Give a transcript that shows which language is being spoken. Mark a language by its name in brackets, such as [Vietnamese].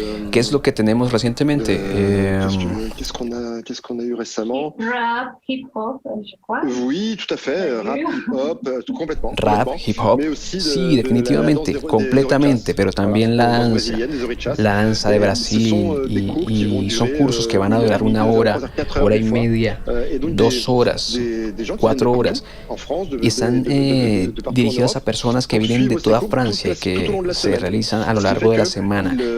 [Spanish] ¿Qué es lo que tenemos recientemente? [French] Qu'est-ce qu'on a eu récemment? Rap, hip-hop, je crois. Oui, tout à fait. Rap, hip-hop, complètement. [Spanish] Rap, hip-hop, sí, definitivamente, completamente, pero también la danza de Brasil, y son cursos que van a durar 1 hora, hora y media, 2 horas, 4 horas, y están dirigidos a personas que vienen de toda Francia y que se realizan a lo largo de la semana.